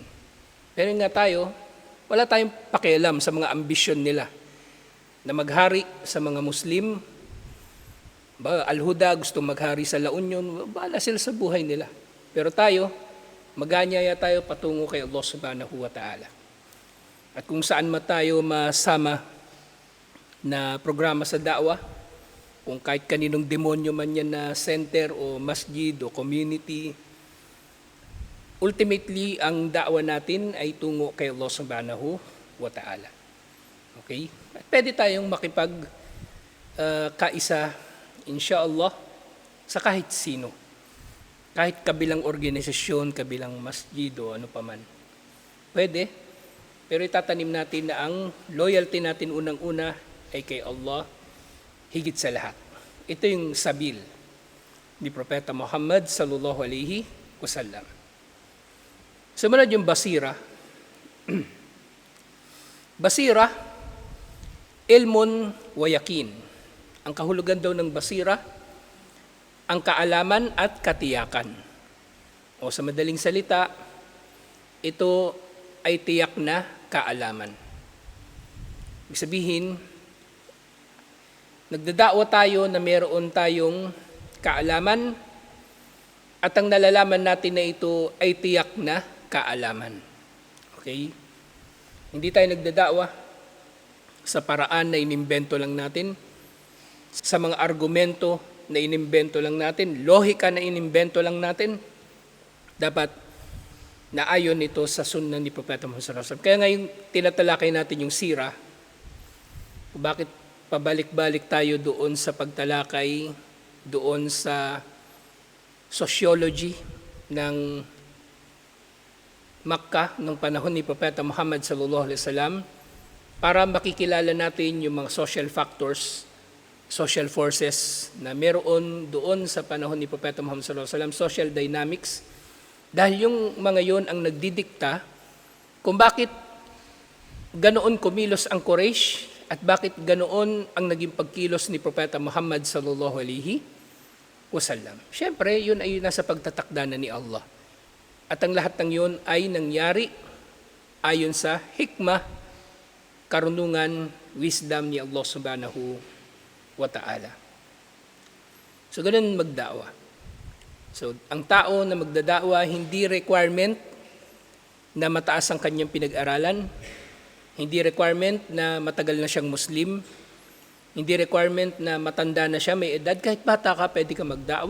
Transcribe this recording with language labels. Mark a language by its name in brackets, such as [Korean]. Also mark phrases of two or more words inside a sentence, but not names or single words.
[Filipino] Pero nga tayo, wala tayong pakialam sa mga ambisyon nila na maghari sa mga Muslim. Al-Huda gusto maghari sa La Union, bahala sila sa buhay nila. Pero tayo, maganyaya tayo patungo kay Allah [Arabic] سبحانه وتعالى. [Filipino] At kung saan tayo masama na programa sa da'wa, kung kahit kaninong demonyo man yan na center o masjid o community, ultimately, ang da'wa natin ay tungo kay Allah [Arabic] سبحانه وتعالى. [Filipino] Okay? At pwede tayong kaisa, inshallah, sa kahit sino. Kahit kabilang organisasyon, kabilang masjid o ano paman. Pwede, pero itatanim natin na ang loyalty natin unang-una ay kay Allah, higit sa lahat. Ito yung sabil ni Propeta Muhammad [Arabic] صلى الله عليه وسلم. [Filipino] Sumunod yung basira. Basira, [Arabic] علم ويقين. [Filipino] Ang kahulugan daw ng basira, ang kaalaman at katiyakan. O sa madaling salita, ito ay tiyak na kaalaman. Ibig sabihin, nagdada'wa tayo na meron tayong kaalaman At ang nalalaman natin na ito ay tiyak na kaalaman. Okay? Hindi tayo nagdadakwa sa paraan na inimbento lang natin, sa mga argumento na inimbento lang natin, lohika na inimbento lang natin. Dapat naayon ito sa sunna ni Propeta Muhammad [Arabic] صلى الله عليه وسلم. [Filipino] Kaya ngayon tinatalakay natin yung sira. Bakit pabalik-balik tayo doon sa pagtalakay, doon sa sociology ng Makkah ng panahon ni Propeta Muhammad [Arabic] صلى الله عليه وسلم [Filipino] para makikilala natin yung mga [English] social factors, social forces [Filipino] na meron doon sa panahon ni Propeta Muhammad [Arabic] صلى الله عليه وسلم, [English] social dynamics. [Filipino] Dahil yung mga yon ang nagdidikta kung bakit ganoon kumilos ang Quraysh at bakit ganoon ang naging pagkilos ni Propeta Muhammad [Arabic] صلى الله عليه وسلم. [Filipino] Siyempre, yun ay nasa pagtatakda na ni Allah. At ang lahat ng yun ay nangyari ayon sa hikmah, karunungan, wisdom ni Allah [Arabic] سبحانه وتعالى. [Filipino] So, ganun magda'wa. So, ang tao na magdada'wa, hindi requirement na mataas ang kanyang pinag-aralan, hindi requirement na matagal na siyang Muslim, hindi requirement na matanda na siya, may edad, kahit bata ka, pwede ka magda'wa.